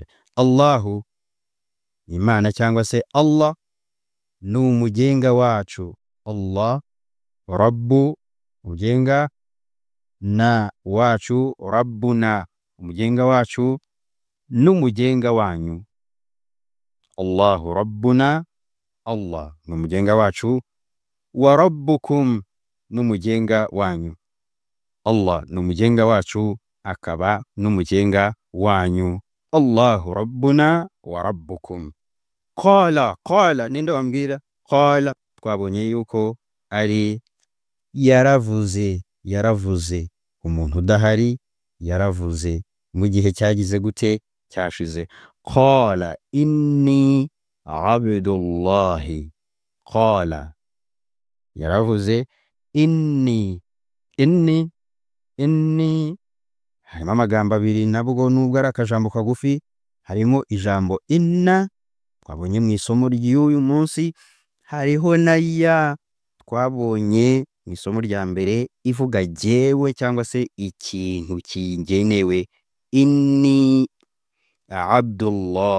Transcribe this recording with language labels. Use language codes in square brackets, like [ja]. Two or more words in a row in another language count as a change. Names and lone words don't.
[rw] Allahu Imana cyangwa se Allah ni umugenga wacu. [ar] الله ربُّ [rw] umugenga, na wacu rabbuna umugenga wacu, n'umugenga wanyu. [ar] اللهُ ربُّنا, [rw] Allah ni umugenga wacu, [ar] وربُّكم [rw] n'umugenga wanyu. Allah ni umugenga wacu akaba n'umugenga wanyu. [ar] اللهُ ربُّنا وربُّكم. قال، قال [rw] ninde wambwira? Qala twabonye yuko ari yaravuze, yaravuze umuntu udahari, yaravuze mu gihe cyagize gute cyashize. [ar] قال إني عبدُ الله، قال [rw] yaravuze [ar] إني، إني، إني [rw] harimo amagambo abiri nabwo nubwo ari akajambo kagufi. Harimo ijambo inna twabonye mu isomo ry'uyu munsi, hariho na ya twabonye mu isomo rya mbere ivuga jewe cyangwa se ikintu kingenewe, [ar] إني عبدُ الله.